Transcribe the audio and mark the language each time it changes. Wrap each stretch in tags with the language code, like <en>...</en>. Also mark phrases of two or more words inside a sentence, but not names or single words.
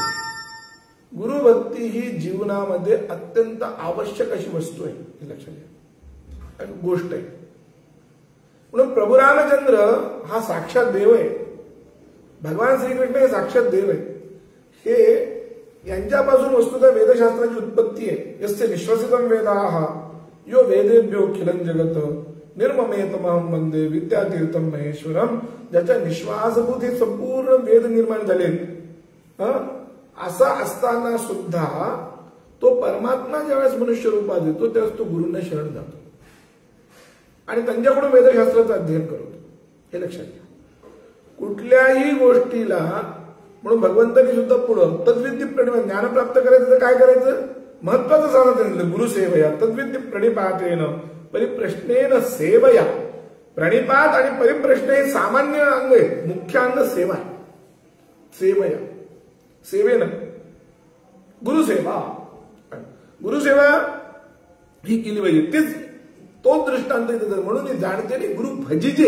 <mr>गुरुभक्ती ही जीवनामध्ये अत्यंत आवश्यक अशी वस्तू आहे, हे लक्षात घ्या, गोष्ट आहे. म्हणून प्रभू रामचंद्र हा साक्षात देव आहे, भगवान श्रीकृष्ण हे साक्षात देव आहे. हे यांच्यापासून वस्तुतः वेदशास्त्राची उत्पत्ती आहे.</mr> <sa>यस्य निश्वसितम वेदाः यो वेदेभ्योखिलं जगत निर्ममेतमहं वंदे विद्यातीर्थम महेश्वरम.</sa> <mr>ज्याच्या निश्वासभूत हे संपूर्ण वेद निर्माण झाले, असा असताना सुद्धा तो परमात्मा ज्यावेळेस मनुष्य रूपात येतो त्यावेळेस तो गुरूंना शरण जातो आणि त्यांच्याकडून वेदशास्त्राचं अध्ययन करतो, हे लक्षात घ्या. कुठल्याही गोष्टीला म्हणून भगवंतांनी सुद्धा पुढं</mr> <sa>तद्विद्य प्रणिपात,</sa> <mr>ज्ञान प्राप्त करायचं तर काय करायचं, महत्वाचं सांगितलं,</mr> <sa>गुरुसेवया तद्विद्य प्रणिपातेन परिप्रश्नेन सेवया.</sa> <mr>प्रणिपात आणि परिप्रश्न हे सामान्य अंग आहे, मुख्य अंग सेवा आहे. सेवया, सेवेनं गुरुसेवा ही केली पाहिजे. तेच तो दृष्टांत इथे दिला. म्हणून जाणते गुरु भजिजे.</mr>